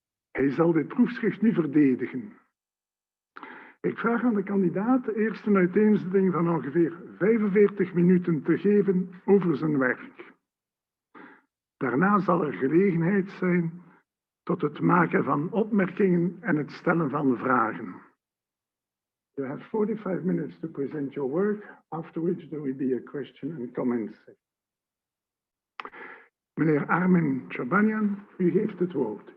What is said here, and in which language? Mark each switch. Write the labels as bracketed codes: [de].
[nl] Hij zal dit proefschrift nu verdedigen. Ik vraag aan de kandidaat eerst een uiteenzetting van ongeveer 45 minuten te geven over zijn werk. Daarna zal er gelegenheid zijn tot het maken van opmerkingen en het stellen van vragen. [en] You have 45 minutes to present your work, after which there will be a question and comment session. [nl] Meneer Armen Tchobanian, u heeft het woord.